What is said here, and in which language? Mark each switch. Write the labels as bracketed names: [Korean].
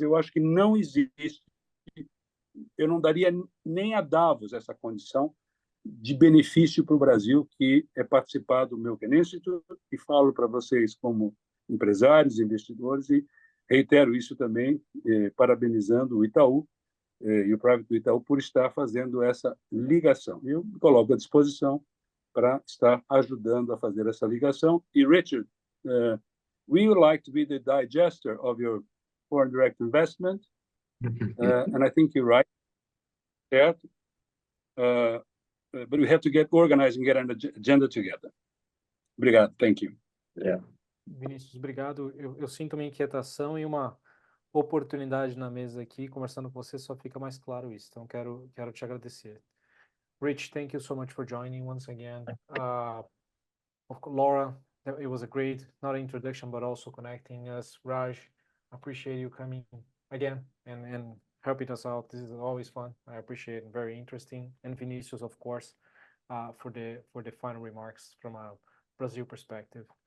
[Portuguese] Eu acho que não existe, eu não daria nem a Davos essa condição de benefício para o Brasil, que é participar do Milken Institute, e falo para vocês como empresários, investidores, e reitero isso também, parabenizando o Itaú e o Private do Itaú por estar fazendo essa ligação. Eu me coloco à disposição para estar ajudando a fazer essa ligação. [English] E, Richard, we would like to be the digester of your foreign direct investment, and I think you're right, certo? But we have to get organized and get an agenda together. [Portuguese] Obrigado, [English] thank you. Yeah. [Portuguese] Vinícius, obrigado. Eu sinto uma inquietação e uma oportunidade na mesa aqui. Conversando com você, só fica mais claro isso. Então, quero te agradecer. [English] Rich, thank you so much for joining once again. Laura, it was a great, not introduction, but also connecting us. Raj, appreciate you coming again and helping us out. This is always fun. I appreciate it. Very interesting. And Vinicius, of course, for the final remarks from a Brazil perspective.